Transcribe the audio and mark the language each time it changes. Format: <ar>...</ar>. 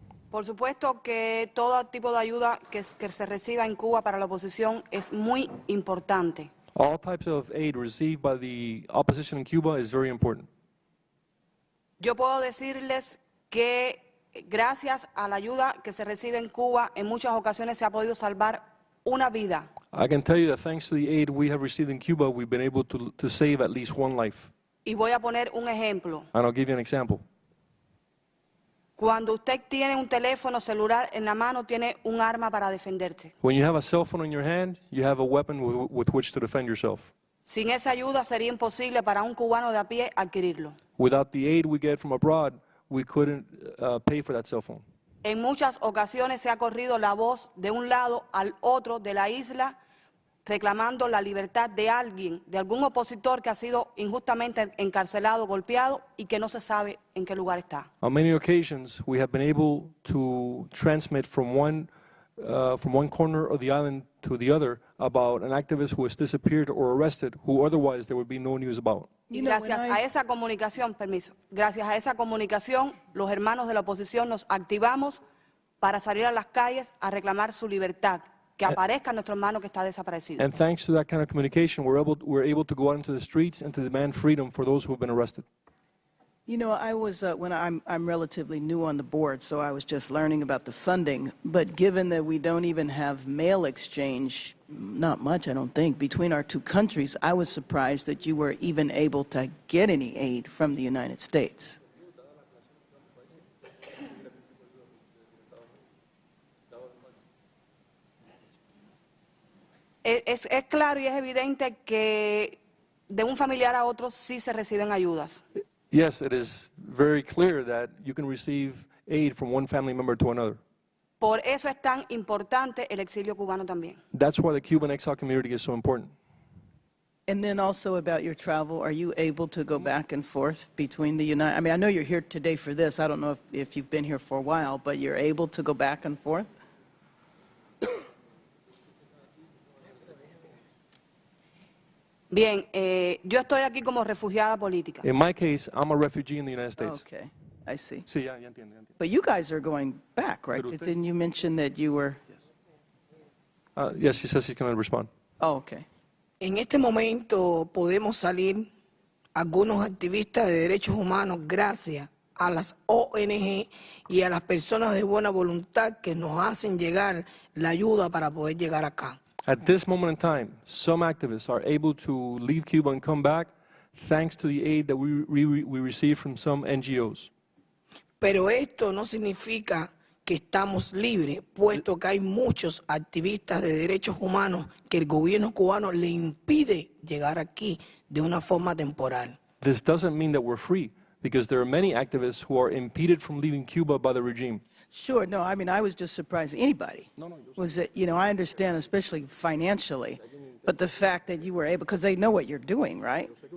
<es>por supuesto que todo tipo de ayuda que se reciba en Cuba para la oposición es muy importante.</es> <en>All types of aid received by the opposition in Cuba is very important.</en> <es>Yo puedo decirles que gracias a la ayuda que se recibe en Cuba, en muchas ocasiones se ha podido salvar una vida.</es> <en>I can tell you that thanks to the aid we have received in Cuba, we've been able to save at least one life.</en> <es>Y voy a poner un ejemplo.</es> <en>And I'll give you an example.</en> <es>Cuando usted tiene un teléfono celular en la mano, tiene un arma para defenderse.</es> <en>When you have a cell phone in your hand, you have a weapon with which to defend yourself.</en> <es>Sin esa ayuda sería imposible para un cubano de a pie adquirirlo.</es> <en>Without the aid we get from abroad, we couldn't pay for that cell phone.</en> <es>En muchas ocasiones se ha corrido la voz de un lado al otro de la isla reclamando la libertad de alguien, de algún opositor que ha sido injustamente encarcelado, golpeado y que no se sabe en qué lugar está.</es> <en>On many occasions, we have been able to transmit from one corner of the island to the other about an activist who has disappeared or arrested, who otherwise there would be no news about.</en> <es>Y gracias a esa comunicación, gracias a esa comunicación, los hermanos de la oposición nos activamos para salir a las calles a reclamar su libertad, que aparezca nuestro hermano que está desaparecido.</es> <en>And thanks to that kind of communication, we're able to go out into the streets and to demand freedom for those who have been arrested. You know, I was, I'm relatively new on the board, so I was just learning about the funding. But given that we don't even have mail exchange, not much, I don't think, between our two countries, I was surprised that you were even able to get any aid from the United States.</en> <es>Es claro y es evidente que de un familiar a otro sí se reciben ayudas.</es> <en>Yes, it is very clear that you can receive aid from one family member to another.</en> <es>Por eso es tan importante el exilio cubano también.</es> <en>That's why the Cuban exile community is so important. And then also about your travel, are you able to go back and forth between the United, I mean, I know you're here today for this, I don't know if you've been here for a while, but you're able to go back and forth?</en> <es>Bien, yo estoy aquí como refugiada política.</es> <en>In my case, I'm a refugee in the United States. Okay, I see.</en> <es>Sí, ya entiendo.</es> <en>But you guys are going back, right?</en> <es>Pero usted-</es> <en>Didn't you mention that you were, Yes, he says he's going to respond. oh, okay.</en> <es>En este momento podemos salir algunos activistas de derechos humanos gracias a las ONG y a las personas de buena voluntad que nos hacen llegar la ayuda para poder llegar acá.</es> <en>At this moment in time, some activists are able to leave Cuba and come back thanks to the aid that we receive from some NGOs.</en> <es>Pero esto no significa que estamos libres, puesto que hay muchos activistas de derechos humanos que el gobierno cubano le impide llegar aquí de una forma temporal.</es> <en>This doesn't mean that we're free, because there are many activists who are impeded from leaving Cuba by the regime. Sure, no, I mean, I was just surprised, anybody, was that, you know, I understand, especially financially, But the fact that you were able, because they know what you're doing, right?</en>